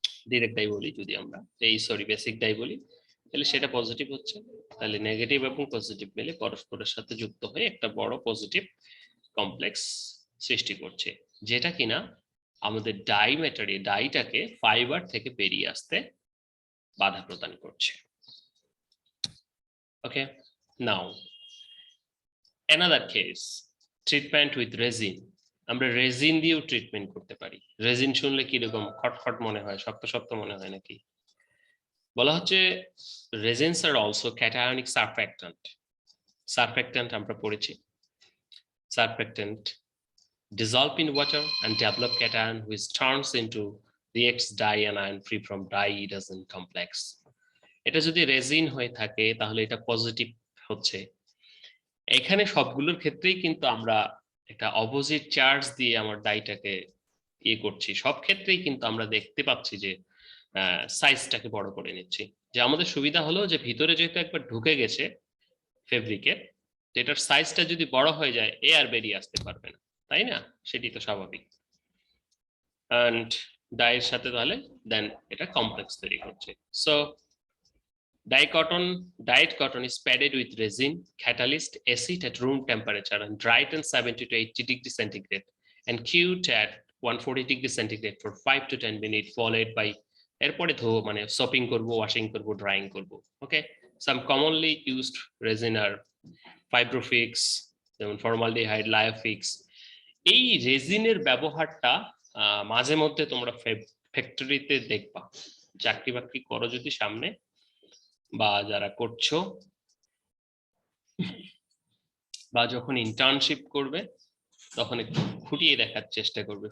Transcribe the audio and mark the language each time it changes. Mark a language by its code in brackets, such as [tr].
[bn] Direct die বলি, যদি আমরা এই বেসিক ডাই বলি তাহলে সেটা পজিটিভ হচ্ছে, তাহলে নেগেটিভ এবং পজিটিভ মিলে পরস্পরের সাথে যুক্ত হয়ে একটা বড় পজিটিভ কমপ্লেক্স সৃষ্টি করছে, যেটা কিনা আমাদের ডাই ম্যাটেরিয়াল, ডাইটাকে ফাইবার থেকে বেরিয়ে আসতে বাধা প্রদান করছে। [en] Okay, now another case, treatment with resin. [bn] আমরা রেজিন দিয়েও ট্রিটমেন্ট করতে পারি। রেজিন শুনলে কিরকম খটখট মনে হয়, শক্ত শক্ত মনে হয় নাকি? বলা হচ্ছে [en] Resins are also cationic surfactant. [bn] Surfactant আমরা পড়েছি। [en] Surfactant dissolve in water and develop cation which turns into reacts dianion free from dihydrogen complex. [bn] এটা যদি রেজিন হয়ে থাকে তাহলে এটা পজিটিভ হচ্ছে। এখানে সবগুলোর ক্ষেত্রেই কিন্তু আমরা একটা অপোজিট চার্জ দিয়ে আমার ডাইটাকে করছি। সব ক্ষেত্রেই কিন্তু আমরা দেখতে পাচ্ছি যে সাইজটাকে বড় করে নিচ্ছি। যে আমাদের সুবিধা হলো যে ভিতরে যেহেতু একবার ঢুকে গেছে ফেব্রিকের, এটার সাইজটা যদি বড় হয়ে যায় এ আর বেরিয়ে আসতে পারবে না, তাই না? সেটি তো স্বাভাবিক। and ডাইয়ের সাথে তাহলে দেন এটা কমপ্লেক্স তৈরি করছে। [en] so dyed cotton is padded with resin, catalyst, acid at room temperature and dried at 70 to 80 degrees centigrade and cured at 140 degrees centigrade for 5 to 10 minutes followed by [bn] এরপরে ধো মানে সোপিং করব, ওয়াশিং করব, drawing করব। [en] Okay, some commonly used resin are fibrofix, যেমন formaldehyde, lyofix. [bn] এই রেজিনের ব্যবহারটা মাঝে মধ্যে তোমরা ফ্যাক্টরিতে দেখবা। চাকরি বাকরি করো যদি সামনে, বা যারা করছো, বা যখন ইন্টার্নশিপ করবে তখন একটু খুঁটিয়ে দেখার চেষ্টা করবে।